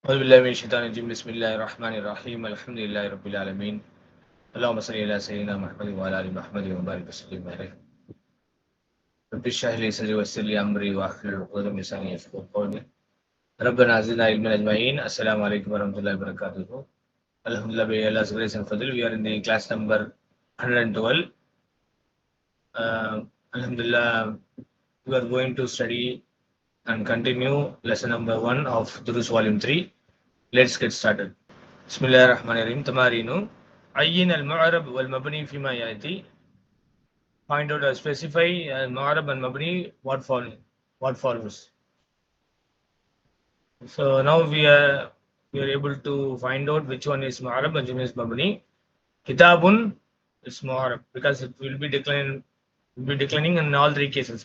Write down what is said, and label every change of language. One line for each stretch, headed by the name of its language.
Arabic: أعوذ بالله من الشيطان الرجيم بسم الله الرحمن الرحيم الحمد لله رب العالمين اللهم صل على سيدنا محمد وعلى آل محمد وبارك وسلم عليه رب اشرح لي صدري ويسر لي أمري واحلل عقدة من لساني يفقهوا قولي ربنا زدنا علما أجمعين السلام عليكم ورحمة الله وبركاته
English: Alhamdulillah by Allah's grace and fadl we are in the class number 112. Alhamdulillah we are going to study and continue lesson number 1 of Duroos volume 3. Let's get started.
Arabic: بسم الله الرحمن الرحيم. تمارين عين المعرب والمبني فيما يأتي.
English: Find out or specify المعرب and مبني what follows. So now we are able to find out which one is معرب and which one is مبني. Kitabun is معرب because it will be declining in all three cases.